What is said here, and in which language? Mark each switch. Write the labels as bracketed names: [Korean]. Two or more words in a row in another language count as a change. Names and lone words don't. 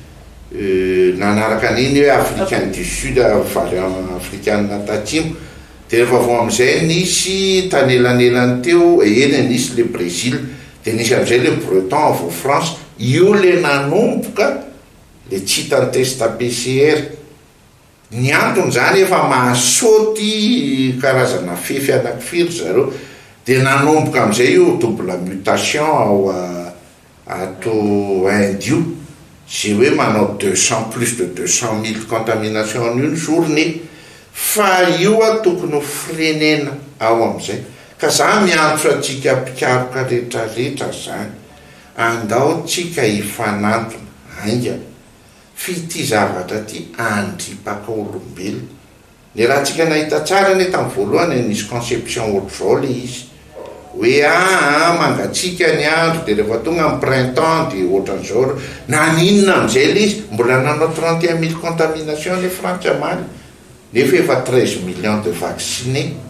[Malagasy] nanaraka an'iny hoe [French] africaine du sud variant africaine [Malagasy] tatsimo dia rehefa vao amin'izay nisy tanelanelany teo eny nisy le Brésil dia nisy amin'izay le breton vo France io le nanomboka le tsy hitany test PCR ny antony zany efa mahasaoty karazana fefy anakifiry zareo dia nanomboka amin'izay io [French] double mutation [Malagasy] ao ato Inde io zay hoe manao 200 plus [French] de 200 000 contamination en une journée [Malagasy] fa io a tokony frenena ao amin'izay ka za miantso atsika mpikaroka rehetrarehetra zany andao tsika hifanantona ainga fity zavatra ty andripaka olombelona ny raha tsika nahita tsara ne tamin'ny voalohany nisy conception ohatr'izao le izy hoe mangatsika ny andro dia rehefa tonga amin'ny printemps dia ohatran'izao na ninona amin'izay le izy mbola nanao 31 000 contamination le Frantsa amaly nefa efa [French] 13 millions de vaccinés